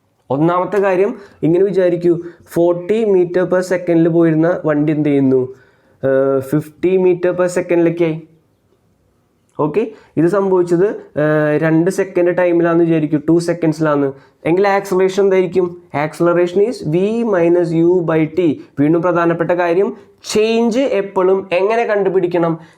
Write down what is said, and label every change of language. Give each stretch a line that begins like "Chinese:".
Malayalam: ഒന്നാമത്തെ കാര്യം ഇങ്ങനെ വിചാരിക്കൂ, 40 മീറ്റർ പെർ സെക്കൻഡിൽ പോയിരുന്ന വണ്ടി എന്ത് ചെയ്യുന്നു? 50 മീറ്റർ പെർ സെക്കൻഡിലേക്കായി. ഓക്കെ, ഇത് സംഭവിച്ചത് 2 സെക്കൻഡ് ടൈമിലാണെന്ന് വിചാരിക്കും, 2 സെക്കൻഡ്സിലാണ്. എങ്കിൽ ആക്സലറേഷൻ എന്തായിരിക്കും?
English: Acceleration is V minus U by T.
Malayalam: വീണ്ടും പ്രധാനപ്പെട്ട കാര്യം, ചേഞ്ച് എപ്പോഴും എങ്ങനെ കണ്ടുപിടിക്കണം?